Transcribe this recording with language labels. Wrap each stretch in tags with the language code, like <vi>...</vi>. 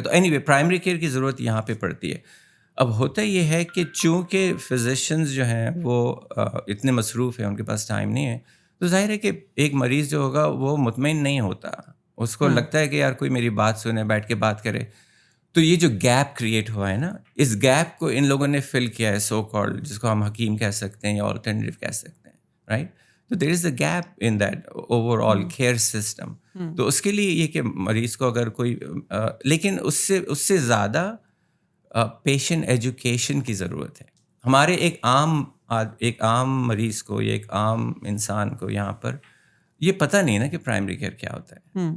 <ur>تو any way primary care کی ضرورت یہاں پہ پڑتی ہے. اب ہوتا یہ ہے کہ چونکہ فزیشنز جو ہیں وہ اتنے مصروف ہیں، ان کے پاس ٹائم نہیں ہے، تو ظاہر ہے کہ ایک مریض جو ہوگا وہ مطمئن نہیں ہوتا. اس کو لگتا ہے کہ یار کوئی میری بات سنے، بیٹھ کے بات کرے. تو یہ جو گیپ کریٹ ہوا ہے نا، اس گیپ کو ان لوگوں نے فل کیا ہے، سو کالڈ، جس کو ہم حکیم کہہ سکتے ہیں یا آلٹرنیٹیو کہہ سکتے ہیں، رائٹ.</ur> <en>تو there is a gap in that overall care system.</en> <ur>تو اس کے لیے یہ کہ مریض کو اگر کوئی لیکن اس سے زیادہ پیشنٹ ایجوکیشن کی ضرورت ہے. ہمارے ایک عام مریض کو یا ایک عام انسان کو یہاں پر یہ پتہ نہیں نا کہ پرائمری کیئر کیا ہوتا ہے.</ur>